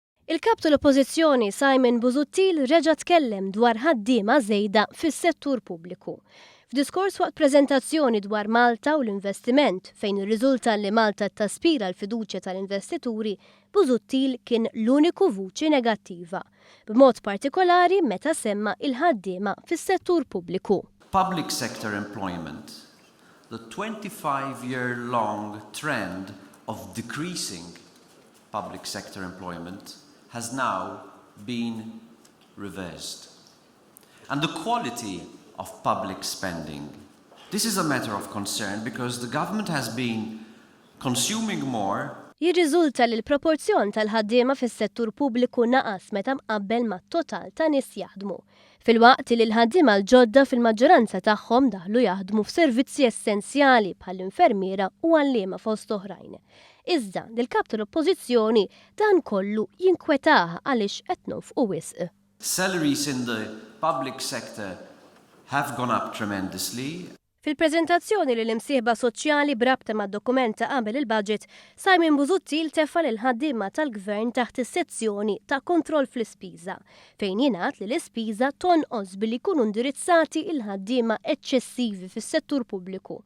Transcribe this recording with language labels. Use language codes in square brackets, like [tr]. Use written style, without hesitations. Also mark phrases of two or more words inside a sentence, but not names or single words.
[mt] Il-kap tal-Oppożizzjoni Simon Busuttil reġa' tkellem dwar ħaddiema żejda fis-settur pubbliku. F'diskors waqt preżentazzjoni dwar Malta u l-investiment fejn irriżulta li Malta taspira l-fiduċja tal-investituri, Busuttil kien l-uniku vuċi negattiva, b'mod partikolari meta semma il-ħaddiema fis-settur pubbliku. [en] Public sector employment, the 25-year-long trend of decreasing public sector employment has now been reversed. And the quality of public spending. This is a matter of concern because the government has been consuming more. [mt] Jirriżulta li l-proporzjon tal-ħaddiema fis-settur pubbliku naqas meta mqabbel mat-total ta' nies jaħdmu. Filwaqt li l-ħaddiema l-ġodda fil-maġġoranza tagħhom daħlu jaħdmu f'servizzi essenzjali bħall-infermiera u għalliema fost oħrajn. Iżda dil-kap tal-Oppożizzjoni dan kollu jinkwetaha għaliex qed nofqu wisq. [en] Salaries in the public sector have gone up tremendously. [mt] Fil-preżentazzjoni li l-imsieħba soċjali brabta mad-dokumenta qabel il-budget, Simon Busuttil tefa' l-ħaddiema tal-Gvern taħt is-sezzjoni ta' kontroll fl-ispiża, fejn jingħad li l-ispiża tonqos billi jkunu indirizzati il-ħaddiema eċċessivi fis-settur pubbliku.